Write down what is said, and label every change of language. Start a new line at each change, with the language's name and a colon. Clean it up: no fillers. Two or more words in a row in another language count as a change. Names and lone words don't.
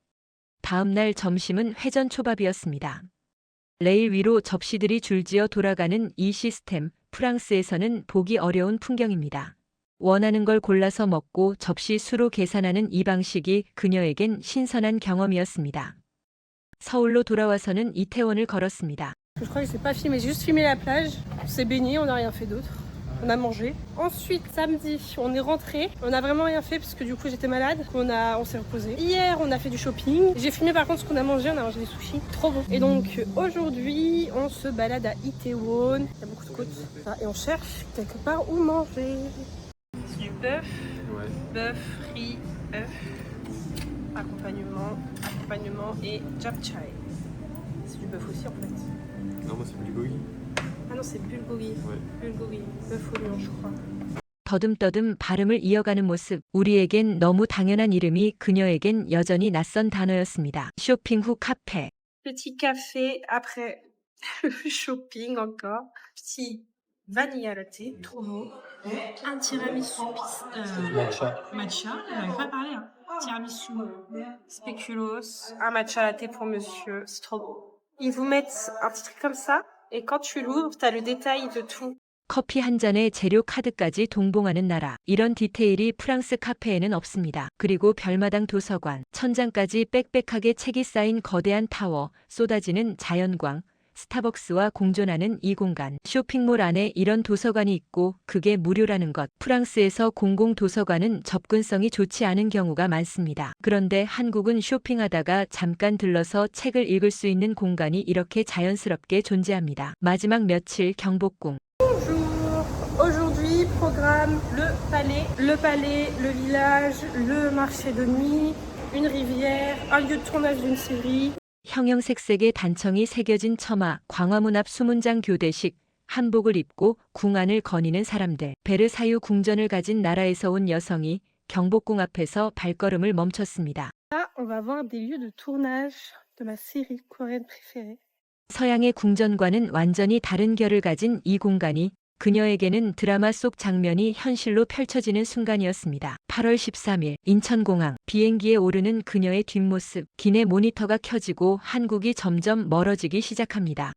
Korean: 다음 날 점심은 회전초밥이었습니다. 레일 위로 접시들이 줄지어 돌아가는 이 시스템, 프랑스에서는 보기 어려운 풍경입니다. 원하는 걸 골라서 먹고 접시 수로 계산하는 이 방식이 그녀에겐 신선한 경험이었습니다. 서울로 돌아와서는 이태원을 걸었습니다.
French: Je crois que j'ai pas filmé, j'ai juste filmé la plage. On s'est baigné, on n'a rien fait d'autre. On a mangé. Ensuite, samedi, on est rentré. On n'a vraiment rien fait parce que du coup j'étais malade. On s'est reposé. Hier, on a fait du shopping. J'ai filmé par contre ce qu'on a mangé. On a mangé des sushis. Trop bon. Et donc aujourd'hui, on se balade à Itaewon. Il y a beaucoup de côtes. Et on cherche quelque part où manger. C'est du bœuf. Ouais. Bœuf, riz, œuf. Accompagnement et japchae. C'est du bœuf aussi en fait. Non, moi c'est bulgogi. Ah non, c'est bulgogi. Ouais. Bulgogi. Bœuf au lion, je crois.
Korean: 더듬더듬 발음을 이어가는 모습. 우리에겐 너무 당연한 이름이 그녀에겐 여전히 낯선 단어였습니다. 쇼핑 후 카페.
French: Petit café après le shopping encore. Petit vanilla latte, trop beau. Un tiramisu matcha. J'arrive pas à parler. Hein. Tiramisu, spéculoos, un matcha latte pour monsieur. C'est trop beau. Ils vous mettent un petit truc comme ça. Et quand tu l'ouvres, t'as le détail de tout.
Korean: 커피 한 잔에 재료 카드까지 동봉하는 나라. 이런 디테일이 프랑스 카페에는 없습니다. 그리고 별마당 도서관, 천장까지 빽빽하게 책이 쌓인 거대한 타워, 쏟아지는 자연광, 스타벅스와 공존하는 이 공간. 쇼핑몰 안에 이런 도서관이 있고 그게 무료라는 것. 프랑스에서 공공도서관은 접근성이 좋지 않은 경우가 많습니다. 그런데 한국은 쇼핑하다가 잠깐 들러서 책을 읽을 수 있는 공간이 이렇게 자연스럽게 존재합니다. 마지막 며칠 경복궁.
French: Bonjour. Aujourd'hui, programme le palais, le village, le marché de nuit, une rivière, un lieu de tournage d'une série.
Korean: 형형색색의 단청이 새겨진 처마, 광화문 앞 수문장 교대식, 한복을 입고 궁 안을 거니는 사람들. 베르사유 궁전을 가진 나라에서 온 여성이 경복궁 앞에서 발걸음을 멈췄습니다.
French: Là, on va voir des lieux de tournage de ma série coréenne préférée.
Korean: 서양의 궁전과는 완전히 다른 결을 가진 이 공간이 그녀에게는 드라마 속 장면이 현실로 펼쳐지는 순간이었습니다. 8월 13일 인천공항. 비행기에 오르는 그녀의 뒷모습. 기내 모니터가 켜지고 한국이 점점 멀어지기 시작합니다.